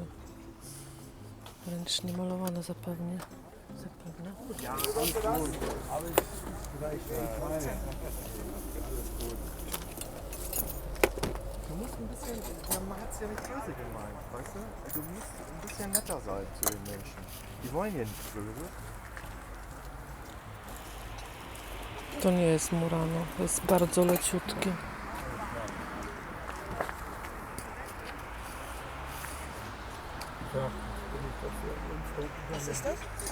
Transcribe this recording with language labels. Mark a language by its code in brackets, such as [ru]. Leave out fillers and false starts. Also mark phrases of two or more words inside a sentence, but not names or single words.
[pl] Ręcznie malowane zapewne. [de] Ja, alles gut. Alles vielleicht Du musst ein bisschen, man hat es ja nicht böse gemeint, weißt du? Du musst ein bisschen netter sein zu den Menschen. Die wollen ja nicht böse. [pl] To nie jest Murano, jest bardzo leciutkie. [de] Was ist das?